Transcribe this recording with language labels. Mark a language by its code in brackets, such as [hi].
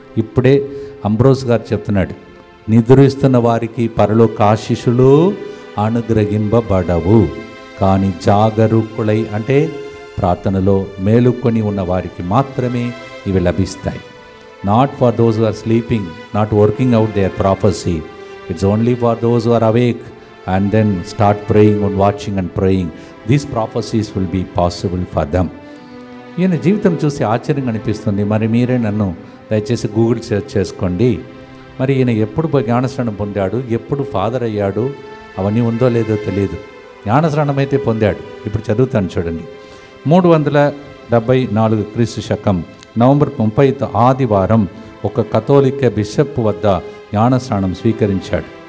[te] ఇప్పుడే అంబ్రోస్ గారు చెప్తున్నాడు, నిద్రిస్తున్న వారికి పరలోక ఆశీస్సులు అనుగ్రహింపబడవు, కానీ జాగరూకులై అంటే ప్రార్థనలో మేలుకొని ఉన్న వారికి మాత్రమే ఇవి లభిస్తాయి. [en] Not for those who are sleeping, not working out their prophecy. It's only for those who are awake and then start praying and watching and praying. These prophecies will be possible for them. [te] ఈయన జీవితం చూసి ఆశ్చర్యంగా అనిపిస్తుంది. మరి మీరే నన్ను దయచేసి Google search చేసుకోండి. మరి ఈయన ఎప్పుడు జ్ఞానస్నానం పొందాడు, ఎప్పుడు ఫాదర్ అయ్యాడు, అవన్నీ ఉందో లేదో తెలియదు. జ్ఞానస్నానం అయితే పొందాడు. ఇప్పుడు చదువుతాను చూడండి. 374 క్రీస్తు శకం నవంబర్ 30 ఆదివారం ఒక కథోలిక బిషప్ వద్ద జ్ఞానస్నానం స్వీకరించాడు.